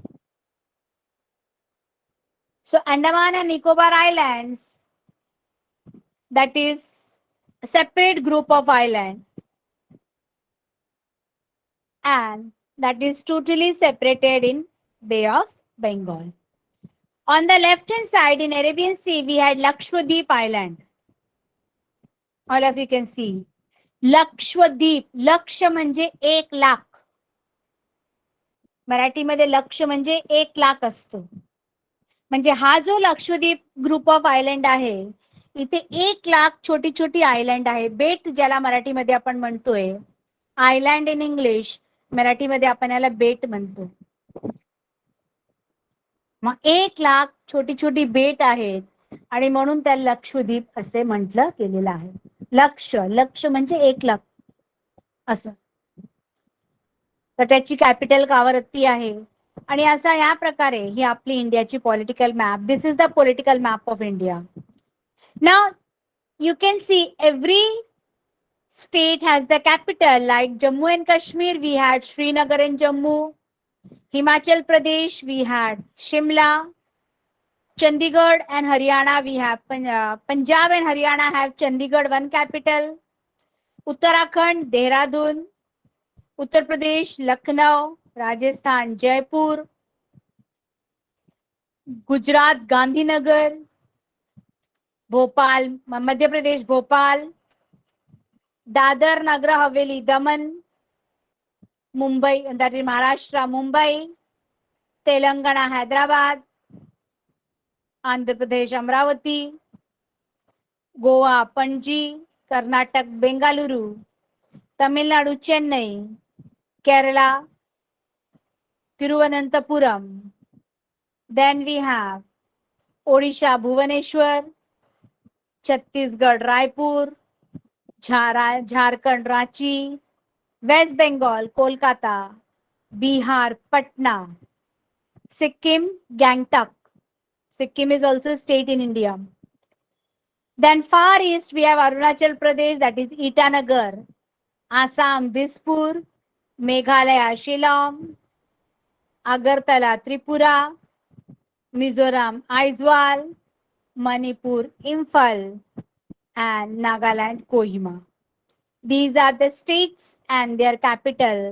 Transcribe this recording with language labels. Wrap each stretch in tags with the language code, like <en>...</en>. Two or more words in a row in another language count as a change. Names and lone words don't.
<en>So Andaman and Nicobar Islands, that is a separate group of island, and that is totally separated in Bay of Bengal. On the left hand side in Arabian Sea, we had Lakshadweep Island. All of you can see.</en> <mr>लक्षद्वीप, लक्ष म्हणजे 1,00,000. मराठीमध्ये लक्ष म्हणजे 1,00,000 असतो. म्हणजे हा जो लक्षद्वीप</mr> <en>group of island</en> <mr>आहे, इथे 1,00,000 छोटी छोटी आयलंड आहे. बेट ज्याला मराठीमध्ये आपण म्हणतोय,</mr> <en>island in English,</en> <mr>मराठीमध्ये आपण याला बेट म्हणतो. मग 1,00,000 छोटी छोटी बेट आहेत आणि म्हणून त्याला लक्षद्वीप असे म्हटलं गेलेलं आहे. लक्ष, लक्ष म्हणजे 1,00,000 असं. तर त्याची कॅपिटल कावरत्ती आहे. आणि असा या प्रकारे ही आपली इंडियाची</mr> <en>political map. This is the political map of India. Now you can see every state has the capital. Like Jammu and Kashmir, we had Srinagar and Jammu. Himachal Pradesh, we had Shimla. Chandigarh and Haryana, we have Punjab and Haryana have Chandigarh, one capital. Uttarakhand, Dehradun. Uttar Pradesh, Lucknow. Rajasthan, Jaipur. Gujarat, Gandhinagar. Bhopal, Madhya Pradesh, Bhopal. Dadar, Nagar Haveli, Daman. Mumbai, that is Maharashtra, Mumbai. Telangana, Hyderabad. Andhra Pradesh, Amravati. Goa, Panji. Karnataka, Bengaluru. Tamil Nadu, Chennai. Kerala, Tiruvananthapuram. Then we have Odisha, Bhubaneswar. Chhattisgarh, Raipur. Jharkhand, Ranchi. West Bengal, Kolkata. Bihar, Patna. Sikkim, Gangtok. Sikkim is also a state in India. Then far east we have Arunachal Pradesh, that is Itanagar. Assam, Dispur. Meghalaya, Shillong. Agartala, Tripura. Mizoram, Aizawl. Manipur, Imphal. And Nagaland, Kohima. These are the states and their capital.</en>